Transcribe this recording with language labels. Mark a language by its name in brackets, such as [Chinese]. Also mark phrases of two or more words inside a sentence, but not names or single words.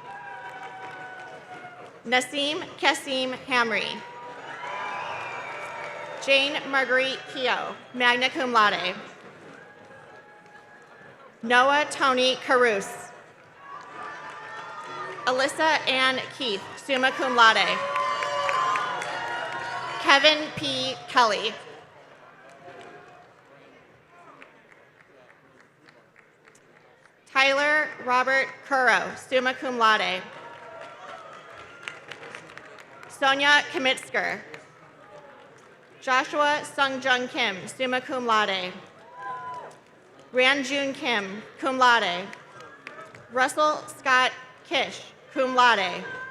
[English] Nasim Kasim Hamri. Jane Marguerite Keogh, [Latin] magna cum laude. [English] Noah Tony Caruso. Alyssa Ann Keith, [Latin] summa cum laude. [English] Kevin P. Kelly. Tyler Robert Curro, [Latin] summa cum laude. [English] Sonia Kamitsker. Joshua Sungjung Kim, [Latin] summa cum laude. [English] Ranjun Kim, [Latin] cum laude. [English] Russell Scott Kish, [Latin] cum laude.